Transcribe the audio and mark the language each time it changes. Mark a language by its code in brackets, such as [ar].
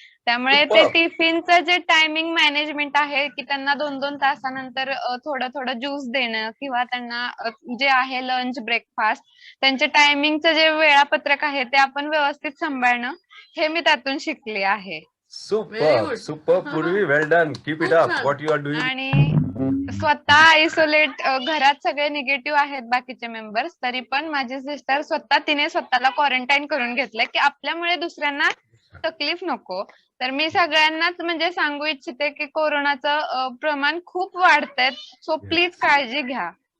[mr] त्यामुळे ते [en] Superb. [mr] टिफिनचं जे टायमिंग मॅनेजमेंट आहे की त्यांना 2-2 तासानंतर थोडं थोडं ज्यूस देणं किंवा त्यांना जे आहे लंच ब्रेकफास्ट त्यांचे टायमिंगचं जे वेळापत्रक आहे ते आपण व्यवस्थित सांभाळणं हे मी त्यातून शिकले आहे. सुपर सुपर पूर्वी, [en] Well done, keep it up what you are doing. [mr] आणि स्वतः आयसोलेट घरात सगळे निगेटिव्ह आहेत बाकीचे मेंबर्स तरी पण माझी सिस्टर तिने स्वतःला क्वारंटाईन करून घेतलंय की आपल्यामुळे दुसऱ्यांना तकलीफ नको. तर मी सगळ्यांनाच म्हणजे सांगू इच्छिते की कोरोनाचं प्रमाण खूप वाढतंय सो प्लीज काळजी घ्या.